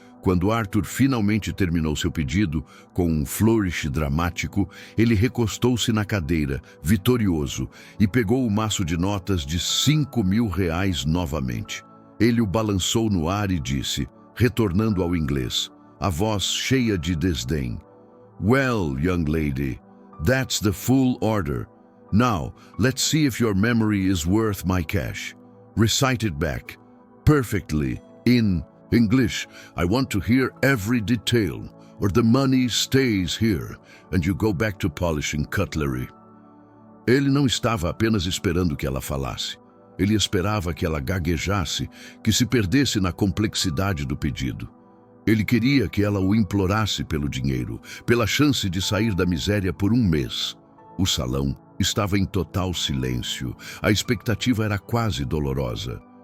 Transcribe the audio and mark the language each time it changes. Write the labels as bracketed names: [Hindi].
[Portuguese] Quando Arthur finalmente terminou seu pedido, com um flourish dramático, ele recostou-se na cadeira, vitorioso, e pegou o maço de notas de R$ 5.000 novamente. Ele o balançou no ar e disse, retornando ao inglês, a voz cheia de desdém, [English] "Well, young lady, that's the full order. Now, let's see if your memory is worth my cash. Recite it back, perfectly, in English. I want to hear every detail, or the money stays here, and you go back to polishing cutlery." [Portuguese] Ele não estava apenas esperando que ela falasse. Ele esperava que ela gaguejasse, que se perdesse na complexidade do pedido. Ele queria que ela o implorasse pelo dinheiro, pela chance de sair da miséria por um mês. O salão estava em total silêncio. A expectativa era quase dolorosa.